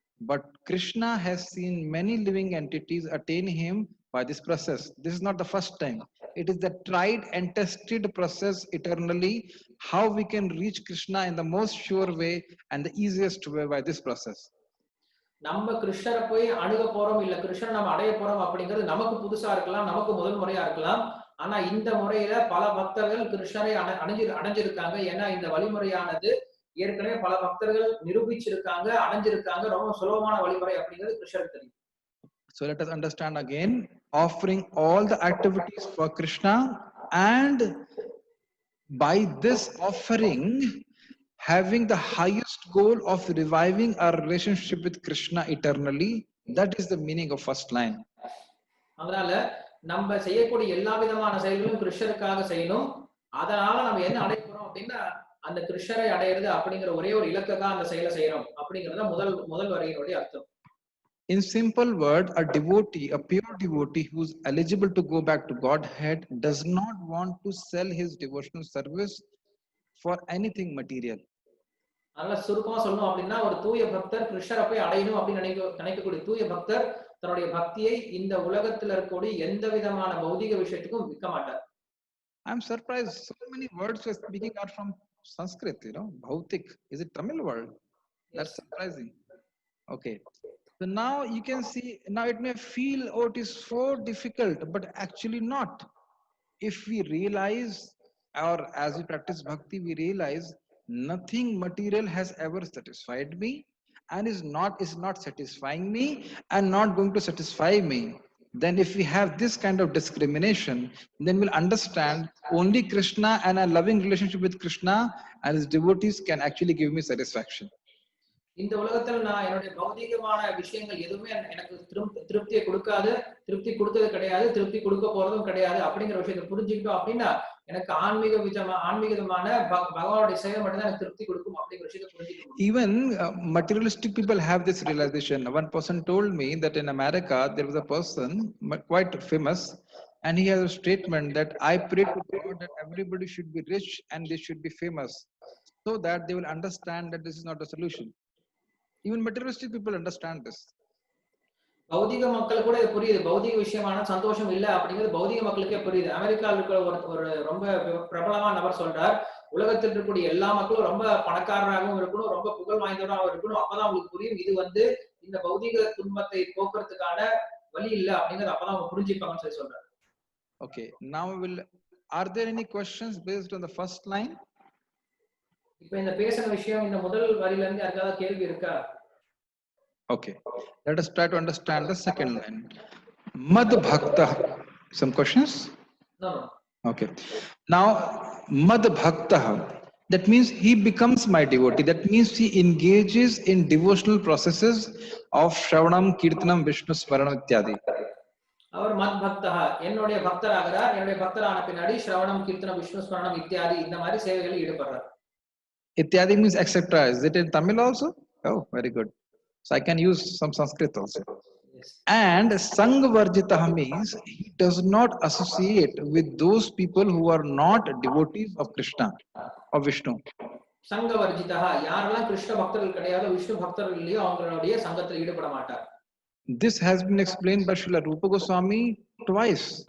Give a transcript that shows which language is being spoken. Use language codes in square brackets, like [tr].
[en] But Krishna has seen many living entities attain him by this process. This is not the first time. It is the tried and tested process eternally, how we can reach Krishna in the most sure way and the easiest way by this process. [ta] நம்ம கிருஷ்ணரை போய் அணுக போறோம் இல்ல கிருஷ்ணரை நம்ம அடைய போறோம் அப்படிங்கிறது நமக்கு புதுசா இருக்கலாம், நமக்கு முதல் முறையா இருக்கலாம். ஆனா இந்த முறையில பல பக்தர்கள் கிருஷ்ணரை அடைஞ்சிருக்காங்க. ஏன்னா இந்த வழிமுறையானது ஏற்கனவே பல பக்தர்கள் நிரூபிச்சிருக்காங்க, அடைஞ்சிருக்காங்க. ரொம்ப சுலபமான வழிமுறை அப்படிங்கிறது கிருஷ்ணருக்கு தெரியும். [en] So let us understand again, offering all the activities for Krishna, and by this offering having the highest goal of reviving our relationship with Krishna eternally. That is the meaning of first line. [ta] அதனால நம்ம செய்யக்கூடிய எல்லா விதமான செயல்களும் கிருஷ்ணருக்காக செய்யணும். அதனால நம்ம என்ன அடைய போறோம் அப்படின்னா அந்த கிருஷ்ணரை அடையிறது அப்படிங்கிற ஒரே ஒரு இலக்கை அந்த செயலை செய்யறோம் அப்படிங்கறத முதல் வரியினுடைய அர்த்தம். [en] In simple word, a devotee, a pure devotee who is eligible to go back to Godhead does not want to sell his devotional service for anything material. [ta] அதனால சுருக்கமா சொல்லணும் அப்படின்னா ஒரு தூய பக்தர் கிருஷ்ணரை போய் அடையணும் அப்படின்னு நினைக்கக்கூடிய தூய பக்தர் தன்னுடைய பக்தியை இந்த உலகத்துல இருக்கக்கூடிய எந்த விதமான பௌதிக விஷயத்துக்கும் விற்க மாட்டார். [en] I'm surprised so many words are speaking out from Sanskrit, Bhautik. Is it Tamil word? That's surprising. Okay. So now you can see, now it may feel, oh, it is so difficult, but actually not. If we realize, or as we practice bhakti, we realize nothing material has ever satisfied me and is not satisfying me and not going to satisfy me. Then if we have this kind of discrimination, then we'll understand only Krishna and a loving relationship with Krishna and his devotees can actually give me satisfaction. [ta] இந்த உலகத்துல நான் என்னுடைய பௌதிகமான விஷயங்கள் எதுவுமே எனக்கு திருப்தியை கொடுக்காது, திருப்தி கொடுத்தது கிடையாது, திருப்தி கொடுக்க போறதும் கிடையாது அப்படிங்கிற விஷயத்தை புரிஞ்சுக்கிட்டோம் அப்படின்னா எனக்கு ஆன்மீகமான பகவானுடைய சேவை மட்டும் தான் எனக்கு திருப்தி கொடுக்கும் அப்படிங்கிற விஷயத்தை புரிஞ்சுக்கணும். [en] Even materialistic people have this realization. One person told me that in America there was a person quite famous, and he has a statement that I pray to God that everybody should be rich and they should be famous, so that they will understand that this is not a solution. Even materialistic people understand this. [ta] பௌதிக மக்களுக்கு கூட இது புரியுது. பௌதிக விஷயமான சந்தோஷம் இல்ல அப்படிங்கிறது பௌதிக மக்களுக்கே புரியுது. அமெரிக்காவில் இருக்கிற ஒரு ரொம்ப பிரபலமான நபர் சொல்றார், உலகத்தில் இருக்கக்கூடிய எல்லா மக்களும் ரொம்ப பணக்காரராகவும் இருக்கணும், ரொம்ப புகழ் வாய்ந்தவராகவும் இருக்கணும். அப்பதான் உங்களுக்கு புரியும் இது இந்த பௌதிக துன்பத்தை போக்குறதுக்கான வழி இல்ல அப்படிங்கறது அப்பதான் அவங்க புரிஞ்சுப்பாங்கன்னு சொல்லி சொல்றாரு. [en] Okay, now are there any questions based on the first line? [ta] இப்ப இந்த பேசின விஷயம் இந்த முதல் வரியில இருந்து யாருக்காவது கேள்வி இருக்கா? [en] Okay, let us try to understand the second line. Mad Bhakta. Some questions? No. Okay. Now, Mad Bhakta, that means he becomes my devotee. That means he engages in devotional processes of Shravanam, Kirtanam, Vishnu Smaranam ityadi. [ta] அவர் மத் பக்தா, என்னுடைய பக்தராகிறார். என்னுடைய பக்தரான பின்னாடி ஸ்ரவணம், கீர்த்தனம், விஷ்ணு ஸ்மரணம் இத்தியாதி இந்த மாதிரி சேவைகளில் ஈடுபடுறார். [en] Ityadi means etc. Is it in Tamil also? Oh, very good. So I can use some Sanskrit also. Yes. And Sangvarjitah means he does not associate with those people who are not devotees of Krishna or Vishnu. [ta] Sangvarjitah, யாரெல்லாம் கிருஷ்ண பக்தர்கள் கிடையாதோ விஷ்ணு பக்தர்கள் இல்லையோ அவங்களுடைய சங்கத்தில் ஈடுபட மாட்டார். [en] This has been explained by Srila Rupa Goswami twice.